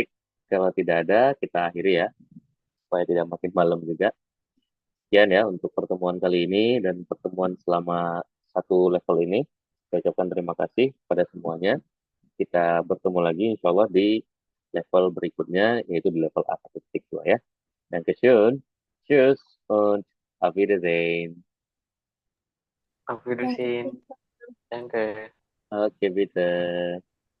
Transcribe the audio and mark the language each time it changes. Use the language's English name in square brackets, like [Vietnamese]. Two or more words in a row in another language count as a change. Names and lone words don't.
[Indonesian] Kalau tidak ada, kita akhiri ya, supaya tidak makin malam juga. Sekian ya untuk pertemuan kali ini dan pertemuan selama satu level ini. Saya ucapkan terima kasih pada semuanya. Kita bertemu lagi [Arabic] إن شاء الله [Indonesian] di level berikutnya, yaitu di level A1.2 ya. [German] Dankeschön. Tschüss und auf Wiedersehen. Auf Wiedersehen. Danke. Oke, bitte.